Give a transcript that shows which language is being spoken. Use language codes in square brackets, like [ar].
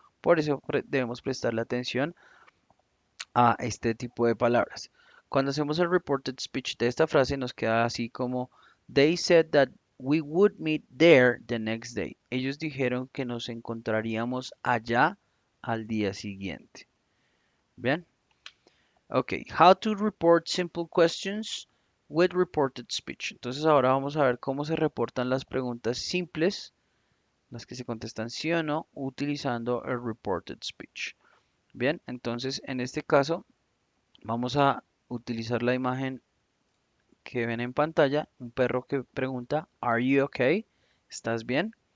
[es] Por eso debemos prestarle atención a este tipo de palabras. Cuando hacemos el reported speech de esta frase nos queda así como [en] They said that we would meet there the next day. [es] Ellos dijeron que nos encontraríamos allá al día siguiente. Bien. Ok. [en] How to report simple questions with reported speech. [es] Entonces ahora vamos a ver cómo se reportan las preguntas simples, las que se contestan sí o no, utilizando el reported speech. Bien. Entonces en este caso vamos a utilizar la imagen que ven en pantalla, un perro que pregunta, [en] ¿Are you okay? [es] ¿Estás bien?